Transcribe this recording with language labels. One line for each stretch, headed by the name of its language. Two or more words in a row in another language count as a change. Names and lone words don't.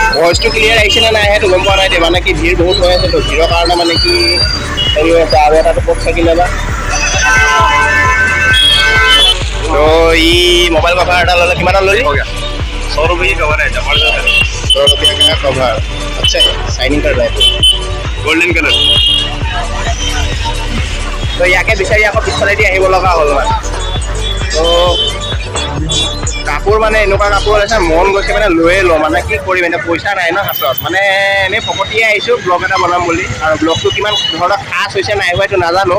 Assamese: ভইচটো ক্লিয়াৰ আহিছে নে নাই সেইটো গম পোৱা নাই দেই, মানে কি ভিৰ বহুত হৈ আছে তো, ভিৰৰ কাৰণে মানে কি হেৰি হৈ আছে, আৰু এটাটো ক'ত থাকিলে বা। তো ই
English: mobile cover
Assamese: এটা ল'লে কিমানত ল'লি?
Hindi: 100 रुपये की कवर है, जबरदस्त है, 100 रुपया का कवर। अच्छा है, शाइनिंग कर रहा है तो।
English: golden colour.
Assamese: তো ইয়াকে বিচাৰি আকৌ পিছফালেদি আহিব লগা হ'ল মানে। তো কাপোৰ মানে এনেকুৱা কাপোৰ আছে, মন গৈছে মানে লৈয়ে লওঁ, মানে কি কৰিম এতিয়া পইচা নাই ন হাতত, মানে এনেই ফকটিয়ে আহিছোঁ ব্লগ এটা বনাম বুলি, আৰু ব্লগটো কিমান ধৰণৰ খাচ হৈছে নাই হোৱা এইটো নাজানো।